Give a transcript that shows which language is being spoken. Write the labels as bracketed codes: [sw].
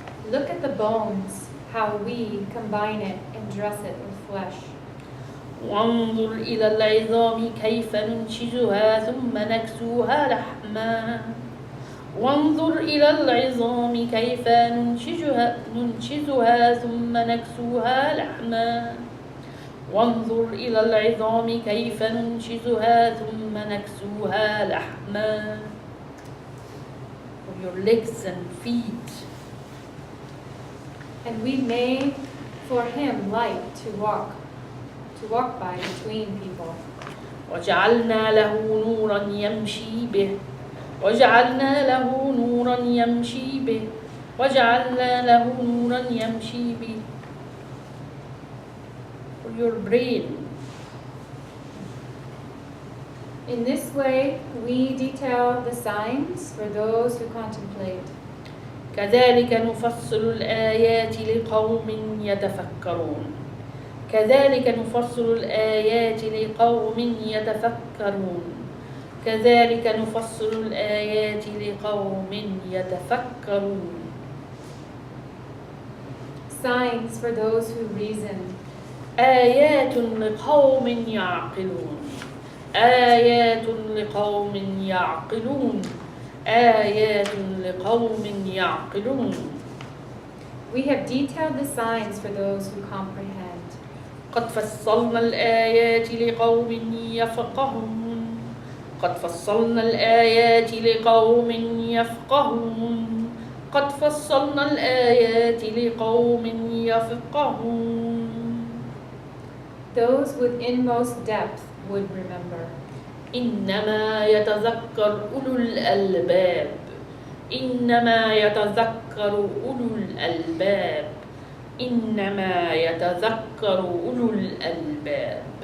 [en] Look at the bones, how we combine it and dress it with flesh. [ar] وانظر إلى العظام كيف ننشزها ثم نكسوها لحما وانظر إلى العظام كيف ننشزها ثم نكسوها لحما وانظر إلى العظام كيف ننشزها ثم نكسوها لحما. [en] For your legs and feet. And we made for him light to walk by between people. [ar] وجعلنا له نورا يمشي به وجعلنا له نورا يمشي به وجعلنا له نورا يمشي به. [en] For your brain. In this way, we detail the signs for those who contemplate. [ar] كذلك نفصل الآيات لقوم يتفكرون كذلك نفصل الآيات لقوم يتفكرون كذلك نفصل الآيات لقوم يتفكرون. [en] Signs for those who reason. [ar] آيات لقوم يعقلون آيات لقوم يعقلون آيات لقوم يعقلون. [en] We have detailed the signs for those who comprehend. [ar] قد فصلنا الآيات لقوم يفقهون قد فصلنا الآيات لقوم يفقهون قد فصلنا الآيات لقوم يفقهون. [en] Those with inmost depth would remember. [ar] إنما يتذكر أولو الألباب إنما يتذكر أولو الألباب إنما يتذكر أولو الألباب.